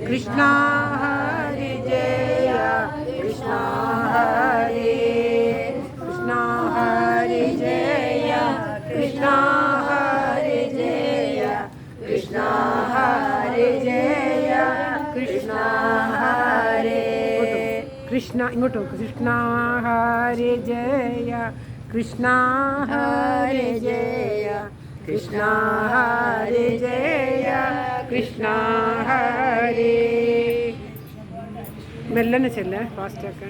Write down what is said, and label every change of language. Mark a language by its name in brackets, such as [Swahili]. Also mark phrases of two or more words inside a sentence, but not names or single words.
[Sanskrit] Krishna Hare Jaya, Krishna Hare, Krishna Hare Jaya, Krishna Hare Jaya, Krishna Hare Jaya, Krishna Hare. [Malayalam] Krishna ഇങ്ങോട്ട് നോക്ക്. [Sanskrit] കൃഷ്ണ ഹരേ ജയ, കൃഷ്ണ ഹരേ ജയ, കൃഷ്ണ ഹരേ ജയ, കൃഷ്ണ ഹരേ. [Malayalam] മെല്ലനെ ചെല്ലേ, ഫാസ്റ്റ് ആക്കാൻ.